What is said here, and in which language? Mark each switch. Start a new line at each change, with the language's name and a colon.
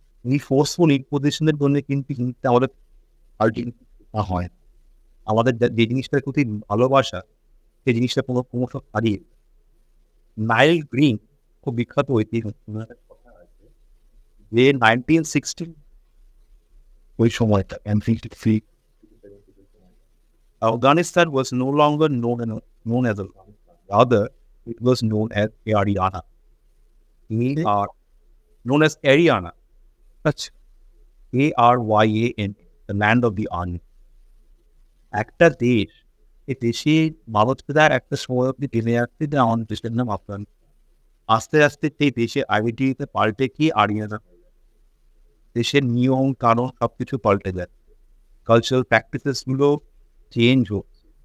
Bangla: এই ফোর্সফুল ইম্পোজিশনের জন্য কিন্তু আমাদের আলটিমেটলি হয়, আমাদের যে জিনিসটার প্রতি ভালোবাসা, সেই জিনিসটা ক্রমশ হারিয়ে। নাইল গ্রিন খুব বিখ্যাত ঐতিহাসিক কথা আছে যে 1960 ওই সময়টা,
English: Afghanistan was no longer known as Afghanistan. Rather, it was known as Ariana. Known as Ariana.
Bangla: আচ্ছা,
English: ARYAN, the land of the army.
Bangla: একটা দেশ, এই দেশে মানুষরা একটা সময় অব্দি টেনে আসছে যে আমাদের দেশের নাম আফগানিস্তান। আস্তে আস্তে সেই দেশের আইডেন্টিটিতে পাল্টে কি আরিয়ানা, দেশের নিয়ম কানুন সবকিছু পাল্টে যাচ্ছে, কালচারাল প্র্যাকটিসেস গুলো চেঞ্জ হচ্ছে।